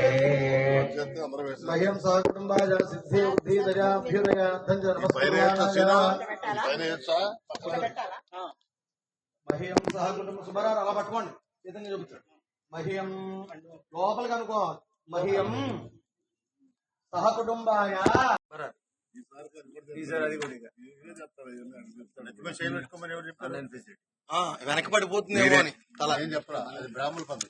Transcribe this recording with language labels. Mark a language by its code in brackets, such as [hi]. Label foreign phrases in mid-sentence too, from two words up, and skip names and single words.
[sa] मह्यं सह कुटुंबाय सिद्धि बुद्धि दयाभ्युदय धन्य मह्यं सह कुटुंब सुब्बाराవు [te] అలా పట్టుకోండి, చేతంగా చూపించండి. మహ్యం లోపలికి అనుకో, [sa] మహ్యం సహ కుటుంబాయ [te] వెనకబడిపోతుందేమో అని తల ఏం చెప్పరా, అది బ్రాహ్మణ పద్ధతి.